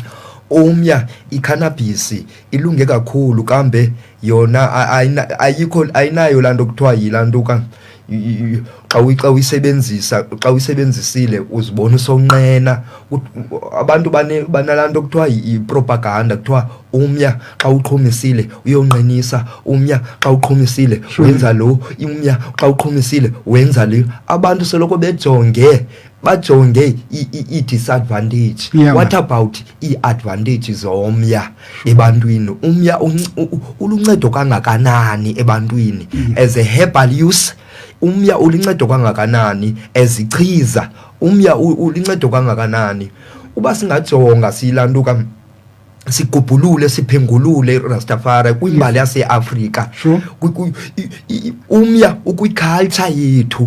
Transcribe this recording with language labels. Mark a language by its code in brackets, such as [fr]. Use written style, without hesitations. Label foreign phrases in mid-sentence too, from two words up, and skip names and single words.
[xh] Umya, i-cannabis ilunge kakhulu kambe yona ayinayo laa nto kuthiwa yilaa nto xa uyisebenzisile uzibona usonqena. Abantu banalaa nto kuthiwa yi-propaganda, kuthiwa umya xa uqhumisile uyonqenisa, umya xa uqhumisile wenza lo, umya xa uqhumisile wenza le. Abantu soloko bejonge bajonge i-disadvantage. [en] What about [xh] i-advantages omya ebantwini? Umya uluncedo kangakanani ebantwini [en] as a herbal use? [xh] Umya uluncedo kangakanani as ichiza? Umya uluncedo kangakanani? Uba singajonga silantuka sigubhulule siphengulule Rastafari kwimbali yase-Afrika, umya ukwiculture yethu.